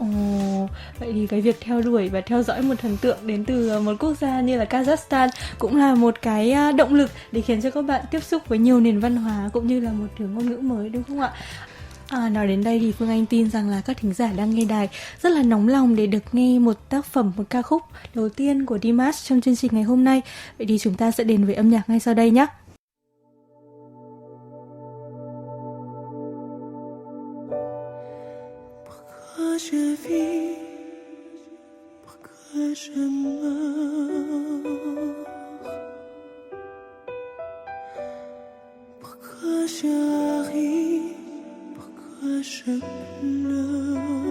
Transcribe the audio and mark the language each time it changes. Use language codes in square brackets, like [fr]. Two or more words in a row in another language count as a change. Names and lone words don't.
[vi] Vậy thì cái việc theo đuổi và theo dõi một thần tượng đến từ một quốc gia như là Kazakhstan cũng là một cái động lực để khiến cho các bạn tiếp xúc với nhiều nền văn hóa cũng như là một kiểu ngôn ngữ mới, đúng không ạ? Nói đến đây thì Phương Anh tin rằng là các thính giả đang nghe đài rất là nóng lòng để được nghe một tác phẩm, một ca khúc đầu tiên của Dimash trong chương trình ngày hôm nay. Vậy thì chúng ta sẽ đến với âm nhạc ngay sau đây nhé. [fr] Je vis, pourquoi je meurs, pourquoi je ris, pourquoi je pleure.